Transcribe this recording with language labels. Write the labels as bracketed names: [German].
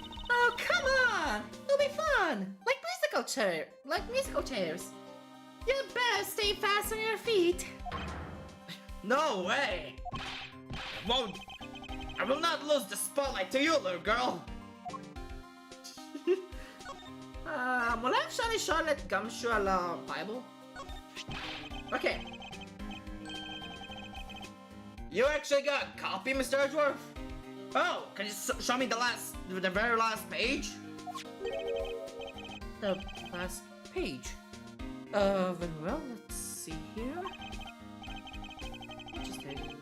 [English] Oh, come on! It'll be fun! Like musical chairs. You better stay fast on your feet. No way! I will not lose the spotlight to you, little girl. [Hebrew] אולי אפשר לשאול את גמשו על הבייבל? [English] Okay. You actually got a copy, Mr. Edgeworth? Oh, can you show me the very last page? The last page? Very well, let's see here. Interesting.